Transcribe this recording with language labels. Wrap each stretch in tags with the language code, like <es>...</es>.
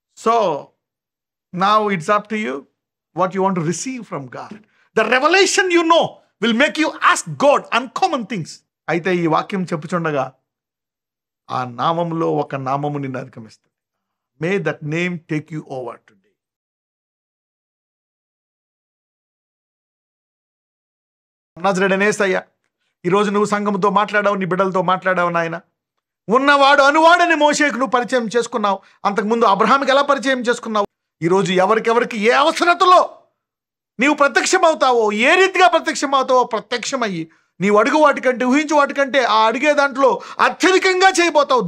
<en>So now it's up to you what you want to receive from God. The revelation you know will make you ask God uncommon things.</en> <te>అయితే ఈ వాక్యం చెప్పుచుండగా ఆ నామములో ఒక నామము నిన్ను అధిగమిస్తుంది.</te> <en>May that name take you over today.</en> <te>నజరేయుడైన యేసయ్య, ఈరోజు నువ్వు సంఘముతో మాట్లాడావు, నీ బిడ్డలతో మాట్లాడావు నాయన. ఉన్నవాడు అనువాడని మోషేకు నువ్వు పరిచయం చేసుకున్నావు. అంతకుముందు అబ్రహాంకి ఎలా పరిచయం చేసుకున్నావు? ఈరోజు ఎవరికెవరికి ఏ అవసరతలో నీవు ప్రత్యక్షమవుతావో, ఏ రీతిగా ప్రత్యక్షమవుతావో ప్రత్యక్షమయ్యి నీవు అడుగు వాటికంటే, ఊహించు వాటికంటే ఆ అడిగే దాంట్లో అత్యధికంగా చేయబోతావు.</te>